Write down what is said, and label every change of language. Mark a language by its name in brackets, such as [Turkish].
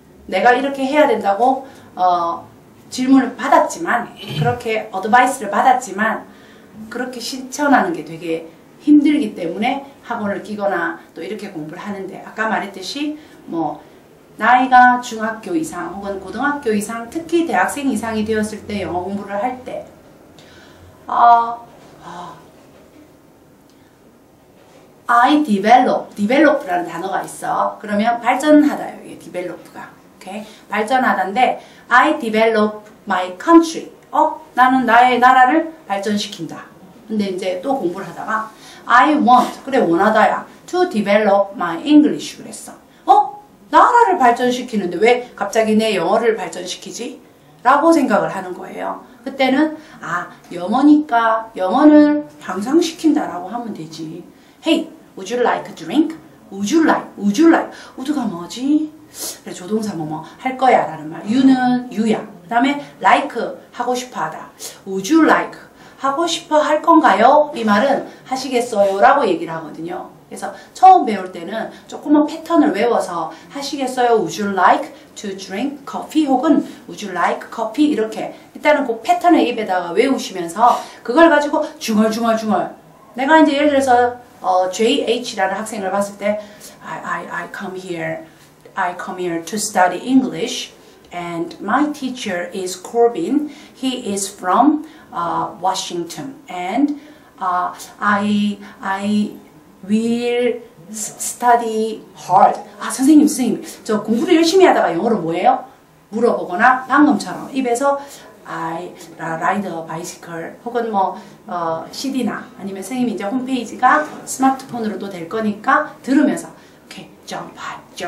[Korean] 내가 이렇게 해야 된다고 질문을 받았지만 그렇게 어드바이스를 받았지만 그렇게 실천하는 게 되게 힘들기 때문에 학원을 끼거나 또 이렇게 공부를 하는데 아까 말했듯이 뭐 나이가 중학교 이상 혹은 고등학교 이상 특히 대학생 이상이 되었을 때 영어 공부를 할 때 [English] I develop [Korean] 라는 단어가 있어. 그러면 발전하다요. 이게 develop가. 오케이? 발전하다인데 [English] I develop my country. [Korean] 나는 나의 나라를 발전시킨다. 근데 이제 또 공부를 하다가 [English] I want. [Korean] 그래 원하다야. [English] To develop my English [Korean] 그랬어. 나라를 발전시키는데 왜 갑자기 내 영어를 발전시키지? 라고 생각을 하는 거예요. 그때는 영어니까 영어를 향상시킨다라고 하면 되지. [English] Hey, would you like a drink? Would you like? would가 뭐지? [Korean] 그래 조동사 뭐뭐 할 거야 라는 말. you는 you야. 그 다음에 like 하고 싶어 하다. [English] Would you like? [Korean] 하고 싶어 할 건가요? 이 말은 하시겠어요? 라고 얘기를 하거든요. 그래서 처음 배울 때는 조금만 패턴을 외워서 하시겠어요? [English] Would you like to drink coffee? [Korean] 혹은 [English] Would you like coffee? [Korean] 이렇게 일단은 그 패턴을 입에다가 외우시면서 그걸 가지고 중얼중얼 내가 이제 예를 들어서 JH라는 학생을 봤을 때 [English] I come here to study English and my teacher is Corbin. He is from Washington and I will study hard. [Korean] 선생님, 저 공부를 열심히 하다가 영어로 뭐예요? 물어보거나 방금처럼 입에서 [English] I ride a bicycle [Korean] 혹은 뭐 CD나 아니면 선생님이 이제 홈페이지가 스마트폰으로도 될 거니까 들으면서 [English] okay, jump high.